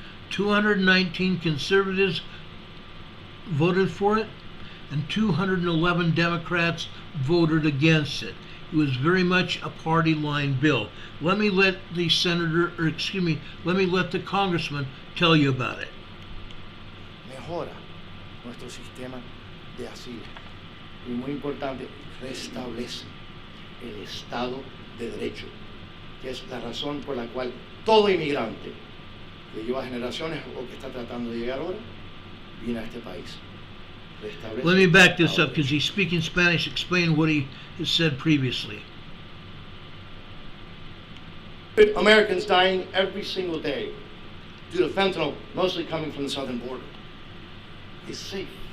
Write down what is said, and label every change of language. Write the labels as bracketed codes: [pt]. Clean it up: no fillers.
[en] 219 conservatives voted for it, and 211 Democrats voted against it. It was very much a party line bill. Let me let the let me let the congressman tell you about it. [es] Mejora nuestro sistema de asilo y, muy importante, restablece el Estado de Derecho, que es la razón por la cual todo inmigrante que lleva generaciones o que está tratando de llegar ahora viene a este país. [en] Let me back this up because he's speaking Spanish. Explain what he has said previously. Americans dying every single day due to fentanyl, mostly coming from the southern border, is safe.